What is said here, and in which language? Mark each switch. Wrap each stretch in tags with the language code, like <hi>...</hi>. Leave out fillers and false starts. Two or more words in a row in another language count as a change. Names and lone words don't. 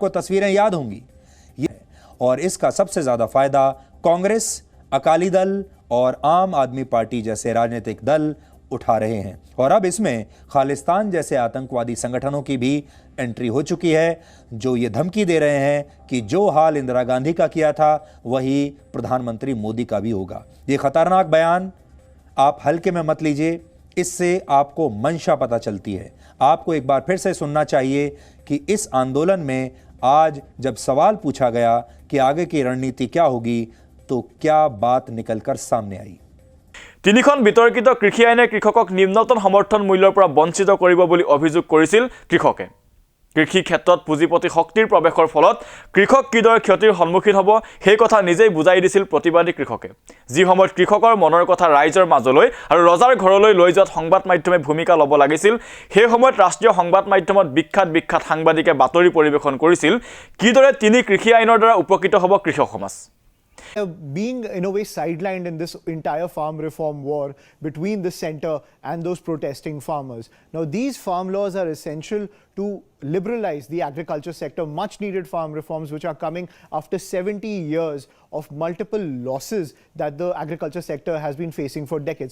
<hi>तस्वीरें याद होंगी और इसका सबसे ज़्यादा फ़ायदा कांग्रेस अकाली दल और आम आदमी पार्टी जैसे राजनीतिक दल उठा रहे हैं और अब इसमें खालिस्तान जैसे आतंकवादी संगठनों की भी एंट्री हो चुकी है जो ये धमकी दे रहे हैं कि जो हाल इंदिरा गांधी का किया था वही प्रधानमंत्री मोदी का भी होगा ये खतरनाक बयान आप हल्के में मत लीजिए इससे आपको मंशा पता चलती है। आपको एक बार फिर से सुनना चाहिए कि इस आंदोलन में आज जब सवाल पूछा गया कि आगे की रणनीति क्या होगी, तो क्या बात निकलकर सामने आई।</hi> <as>তিনিখন বিতৰ্কিত কৃষি আইনে কৃষকক নিম্নতম সমৰ্থন মূল্যৰ পৰা বঞ্চিত কৰিব বুলি অভিযোগ কৰিছিল কৃষকে। কৃষি ক্ষেত্ৰত পুঁজিপতি শক্তিৰ প্ৰৱেশৰ ফলত কৃষক কিদৰে ক্ষতিৰ সন্মুখীন হ'ব সেই কথা নিজেই বুজাই দিছিল প্ৰতিবাদী কৃষকে। যি সময়ত কৃষকৰ মনৰ কথা ৰাইজৰ মাজলৈ আৰু ৰজাৰ ঘৰলৈ লৈ যোৱাত সংবাদ মাধ্যমে ভূমিকা ল'ব লাগিছিল, সেই সময়ত ৰাষ্ট্ৰীয় সংবাদ মাধ্যমত বিখ্যাত সাংবাদিকে বাতৰি পৰিৱেশন কৰিছিল কিদৰে তিনি কৃষি আইনৰ দ্বাৰা উপকৃত হ'ব কৃষক সমাজ।</as> <en>Being in a way sidelined in this entire farm reform war between the centre and those protesting farmers. Now these farm laws are essential to liberalize the agriculture sector, much needed farm reforms which are coming after 70 years of multiple losses that the agriculture sector has been facing for decades.</en>